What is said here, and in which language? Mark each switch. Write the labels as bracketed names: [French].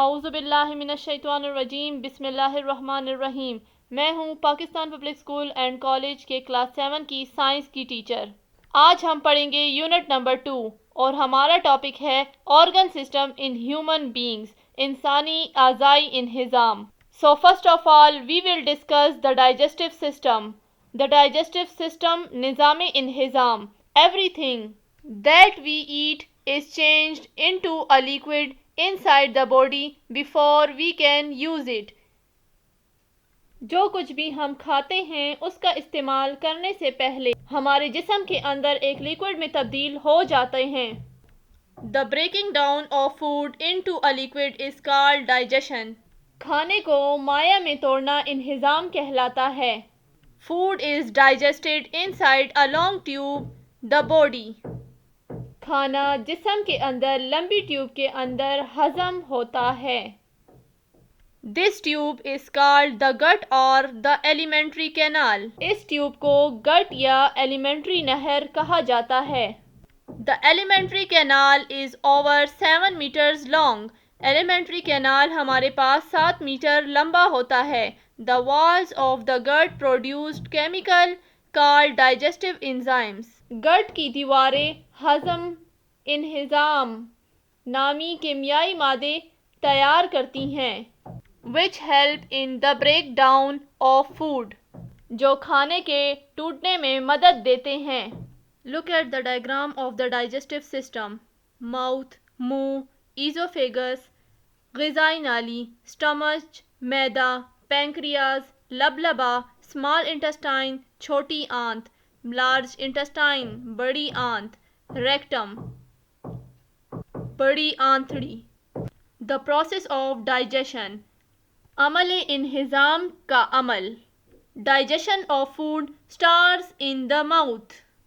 [Urdu] اعوذ باللہ من الشیطان الرجیم، بسم اللہ الرحمن الرحیم۔ میں ہوں Pakistan public school and college کے کلاس 7 کی سائنس کی ٹیچر۔ آج ہم پڑھیں گے یونٹ نمبر 2 اور ہمارا ٹاپک ہے organ system in human beings, انسانی اعضائی انہضام۔ [English] So first of all we will discuss the digestive system. The digestive system [Urdu] نظام انہضام. [English] Everything that we eat is changed into a liquid inside the body before we can use it. [Urdu] جو کچھ بھی ہم کھاتے ہیں اس کا استعمال کرنے سے پہلے ہمارے جسم کے اندر ایک لیکوڈ میں تبدیل ہو جاتے ہیں۔ [English] The breaking down of food into a liquid is called digestion. [Urdu] کھانے کو مائع میں توڑنا انہضام کہلاتا ہے۔ [English] Food is digested inside a long tube, the body. [Urdu] کھانا جسم کے اندر لمبی ٹیوب کے اندر ہضم ہوتا ہے۔ [English] This tube is called the gut or the alimentary canal. [Urdu] اس tube کو گٹ یا ایلیمنٹری نہر کہا جاتا ہے۔ [English] The alimentary canal is over 7 meters long. [Urdu] Elementary canal ہمارے پاس 7 میٹر لمبا ہوتا ہے۔ [English] The walls of the gut produced chemical called digestive enzymes. [Urdu] گٹ کی دیواریں ہضم انہضام نامی کیمیائی مادے تیار کرتی ہیں [English] which help in the breakdown of food. [Urdu] جو کھانے کے ٹوٹنے میں مدد دیتے ہیں۔ [English] Look at the diagram of the digestive system. Mouth, [Urdu] منہ، [English] esophagus [Urdu] غذائی نالی، [English] stomach [Urdu] معدہ، [English] pancreas [Urdu] لبلبا، [English] small intestine [Urdu] چھوٹی آنت، [English] large intestine [Urdu] بڑی آنت، [English] rectum [Urdu] بڑی آنتڑی۔ [English] The process of digestion [Urdu] عمل انہضام کا عمل۔ [English] Digestion of food starts in the mouth.